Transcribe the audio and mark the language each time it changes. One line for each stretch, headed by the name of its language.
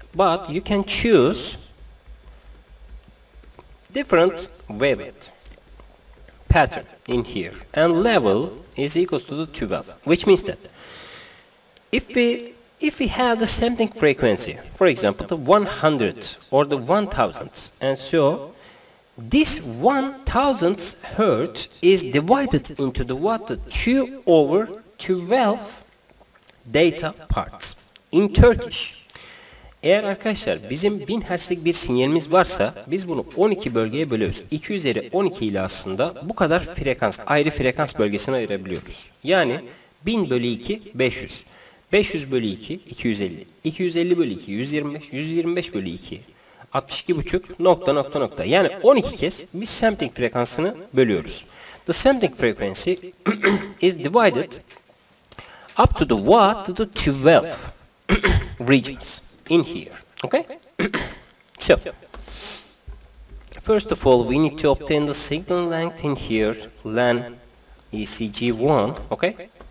English: But you can choose different wavelet pattern in here, and level is equals to the 12, which means that if we have the sampling frequency, for example the 100 or the 1000, and so this 1000 hertz is divided into the what? The 2 over 12 data parts in Turkish.
Turkish: Eğer arkadaşlar bizim 1000 Hz'lik bir sinyalimiz varsa biz bunu 12 bölgeye bölüyoruz. 2 üzeri 12 ile aslında bu kadar frekans, ayrı frekans bölgesine ayırabiliyoruz. Yani 1000 bölü 2 500. 500 bölü 2 250. 250 bölü 2 125. 125 bölü 2 62,5 ... Yani 12 kez biz sampling frekansını bölüyoruz.
English: The sampling frequency is divided up to the what? To the 12 regions in here. Okay? So, first of all, we need to obtain the signal length in here, len ECG1, okay?